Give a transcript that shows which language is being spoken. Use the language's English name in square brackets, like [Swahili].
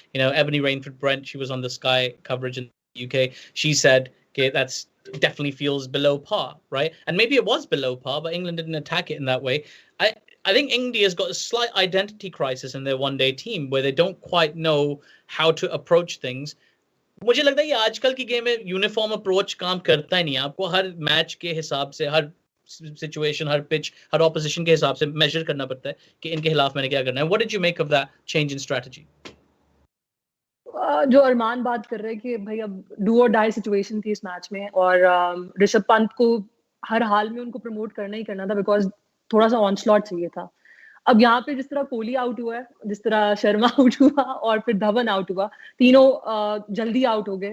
[English] Ebony Rainford Brent, she was on the Sky coverage in the UK. She said, okay, that's definitely feels below par, right? And maybe it was below par, but England didn't attack it in that way. I think India's got a slight identity crisis in their one-day team where they don't quite know how to approach things. [Hindi] मुझे लगता है ये आजकल की game में uniform approach काम करता ही नहीं है. आपको हर मैच के हिसाब से, हर सिचुएशन, हर पिच, हर ऑपोजिशन के हिसाब से मेजर करना पड़ता है कि इनके खिलाफ मैंने क्या करना है. [English] What did you make of that change in strategy? [Hindi] जो अरमान बात कर रहे हैं कि भाई अब डू और डाई सिचुएशन थी इस मैच में, और ऋषभ पंत को हर हाल में उनको प्रमोट करना ही करना था बिकॉज थोड़ा सा ऑनस्लॉट चाहिए था. अब यहाँ पे जिस तरह कोहली आउट हुआ है, जिस तरह शर्मा आउट हुआ और फिर धवन आउट हुआ, तीनों जल्दी आउट हो गए.